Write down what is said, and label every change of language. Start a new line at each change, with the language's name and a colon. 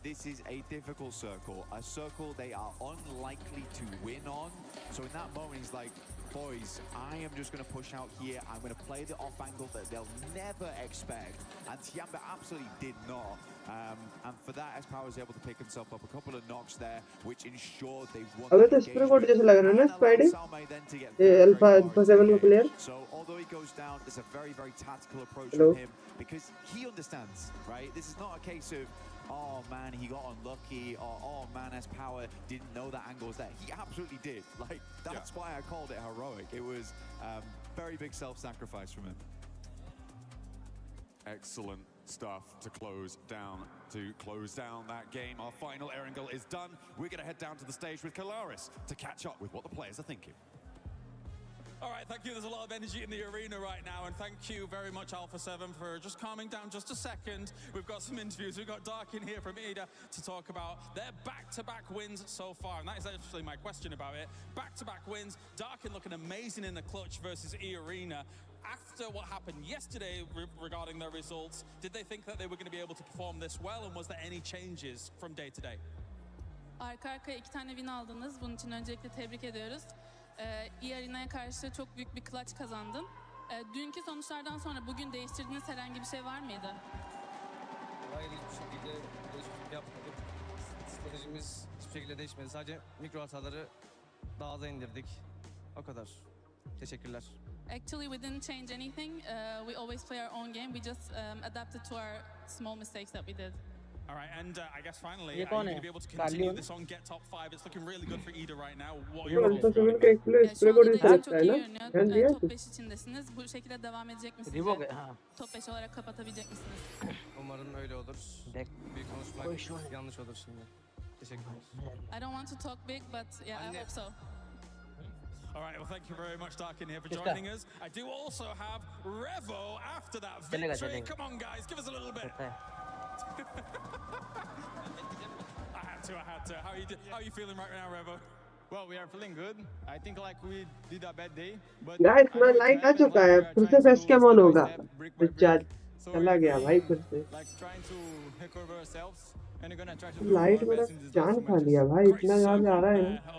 English: This is a difficult circle, a circle they are unlikely to win on. So in that moment, he's like, boys, I am just going to push out here. I'm going to play the off angle that they'll never expect. And Tiamba absolutely did not. And for that, S-Power was able to pick himself up a couple of knocks there, which ensured they won.
Hindi: अबे तो spray code जैसे लग रहा है ना spidey, ये alpha 7 का player.
English: So although he goes down, it's a very, very tactical approach from him, because he understands, right? This is not a case of, oh man, he got unlucky, or oh man, S-Power didn't know that angle was there. He absolutely did. Like, that's why I called it heroic. It was very big self-sacrifice from him. Excellent stuff to close down that game. Our final Erangel is done. We're going to head down to the stage with Kalaris to catch up with what the players are thinking. All right, thank you. There's a lot of energy in the arena right now, and thank you very much, Alpha 7, for just calming down just a second. We've got some interviews. We've got Dark in here from EDA to talk about their back-to-back wins so far, and that is actually my question about it. Back-to-back wins, Darkin looking amazing in the clutch versus E-Arena. After what happened yesterday regarding their results, did they think that they were going to be able to perform this well, and was there any changes from day to day?
Turkish: Arka arkaya 2 tane win aldınız. Bunun için öncelikle tebrik ediyoruz. E-Arena'ya karşı çok büyük bir clutch kazandın. Dünkü sonuçlardan sonra bugün değiştirdiğiniz herhangi bir şey var mıydı? Hayır, hiçbir şekilde değişiklik yapmadık. Stratejimiz hiçbir şekilde değişmedi. Sadece mikro hataları daha aza indirdik. O kadar. Teşekkürler.
English: Actually, we didn't change anything. We always play our own game. We just adapted to our small mistakes that we did. All right, and I guess finally, are you going to be able to continue this on Get Top 5? It's looking really good for EDA right now. What are your thoughts?
Turkish: Şu anda da çok iyi görünüyor. Top 5 içindesiniz. Bu şekilde devam edecek misiniz? Top 5 olarak kapatabilecek misiniz? Umarım öyle olur. Büyük konuşmak yanlış olur şimdi. Teşekkürler.
English: I don't want to talk big, but yeah, I hope so. All right, well, thank you very much, Darkin, here for joining us. I do also have Revo after that victory. Come on, guys, give us a little bit. I had to. How are you feeling right now, Revo? Well, we are feeling good. I think like we did a bad day, but
Hindi: guys मैं light आ चुका है फिर से face cam on होगा recharge चला गया भाई फिर से
English: like trying to recover ourselves and we're going to try to
Hindi: light मेरा जान खा लिया भाई इतना ज्यादा आ रहा है